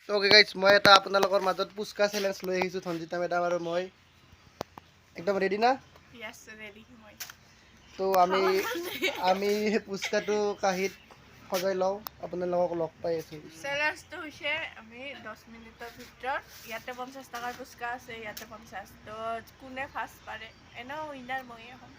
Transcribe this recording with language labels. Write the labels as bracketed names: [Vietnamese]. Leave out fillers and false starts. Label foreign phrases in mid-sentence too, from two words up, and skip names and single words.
[English] okay guys [Assamese] मैं এটা আপোনালোকৰ মাজত পুচকা চ্যালেঞ্জ লৈ আহিছো ধনজিতা মেডাম আৰু মই একদম ৰেডি না [English] yes ready মই [Assamese] তো আমি পুচকাটো কাহিত সজাই লও আপোনালোকক লগ পাই আছো চ্যালেঞ্জটো হৈছে আমি 10 মিনিটৰ ভিতৰত ইয়াতে 50 টাকাৰ পুচকা আছে ইয়াতে 50 তো কোনে ফাৰ্ষ্ট পাৰে এনো উইনাৰ মইয়ে হম